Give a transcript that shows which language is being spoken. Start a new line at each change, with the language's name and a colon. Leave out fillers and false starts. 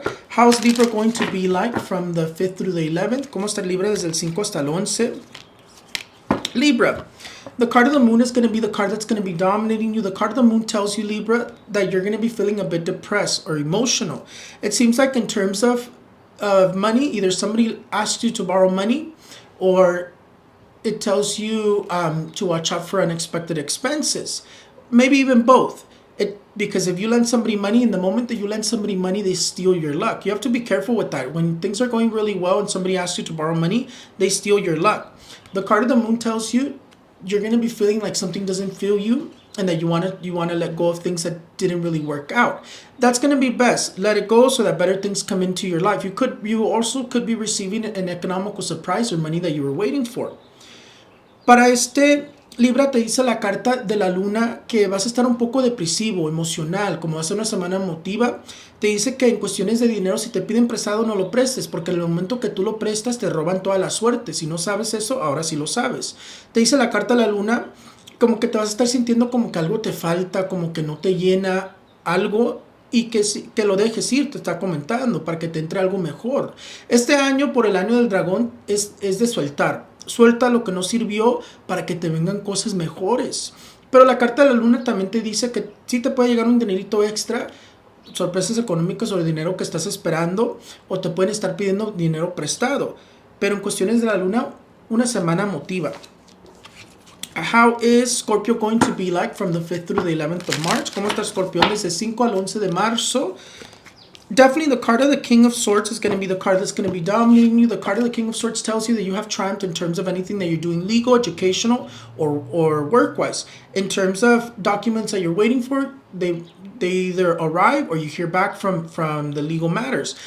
English: How's Libra going to be like from the 5th through the 11th?
Spanish: ¿Cómo está Libra desde el 5 hasta el 11?
English: Libra. The card of the moon is going to be the card that's going to be dominating you. The card of the moon tells you, Libra, that you're going to be feeling a bit depressed or emotional. It seems like in terms of money, either somebody asked you to borrow money, or it tells you to watch out for unexpected expenses. Maybe even both. Because if you lend somebody money, in the moment that you lend somebody money, they steal your luck. You have to be careful with that. When things are going really well and somebody asks you to borrow money, they steal your luck. The card of the moon tells you you're going to be feeling like something doesn't feel you and that you want to let go of things that didn't really work out. That's going to be best. Let it go so that better things come into your life. You also could be receiving an economical surprise or money that you were waiting for.
Spanish: Para Libra, te dice la carta de la luna que vas a estar un poco depresivo, emocional, como va a ser una semana emotiva. Te dice que en cuestiones de dinero, si te piden prestado, no lo prestes, porque en el momento que tú lo prestas, te roban toda la suerte. Si no sabes eso, ahora sí lo sabes. Te dice la carta de la luna como que te vas a estar sintiendo como que algo te falta, como que no te llena algo, y que lo dejes ir, te está comentando, para que te entre algo mejor. Este año, por el año del dragón, es de soltar. Suelta lo que no sirvió para que te vengan cosas mejores. Pero la carta de la luna también te dice que sí te puede llegar un dinerito extra, sorpresas económicas o el dinero que estás esperando, o te pueden estar pidiendo dinero prestado. Pero en cuestiones de la luna, una semana emotiva.
English: How is Scorpio going to be like from the 5th through the 11th of March?
Spanish: ¿Cómo está Scorpio desde 5 al 11 de marzo?
English: Definitely the card of the King of Swords is going to be the card that's going to be dominating you. The card of the King of Swords tells you that you have triumphed in terms of anything that you're doing legal, educational, or work-wise. In terms of documents that you're waiting for, they either arrive or you hear back from the legal matters.